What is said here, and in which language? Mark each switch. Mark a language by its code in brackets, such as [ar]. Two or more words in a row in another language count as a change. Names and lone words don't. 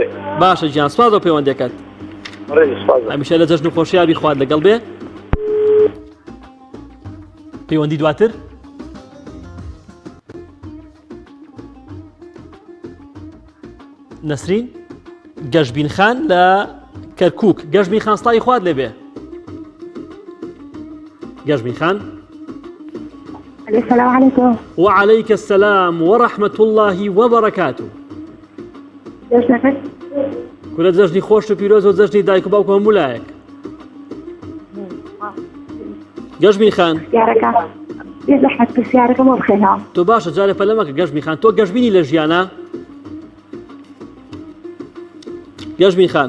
[ckb] باشە گیان سپاس بۆ پەیوەندەکەت هەمیشە لە جەژن و خۆشیابی خوات لەگەڵ بێ پەیوەندی دواتر نەسرین گەشبین خان لە کەرکووک گەشبین خان سڵاوی خوات لێبێ گەشبین خان [ar] السلام عليكم وعليك السلام ورحمة الله وبركاته [ckb] جەژنەکەت کورە جەژنی خۆش و پیرۆز و جەژنی دایک و باوکو هەموو لایەک گەشبین خان یارەکە بێ زەحمەت پرسیارەکەم بۆ بخێنەوە تۆ باشە جارێ پەلەمەکە گەشبین خان تۆ گەشبینی لە ژیانە گەشبین خان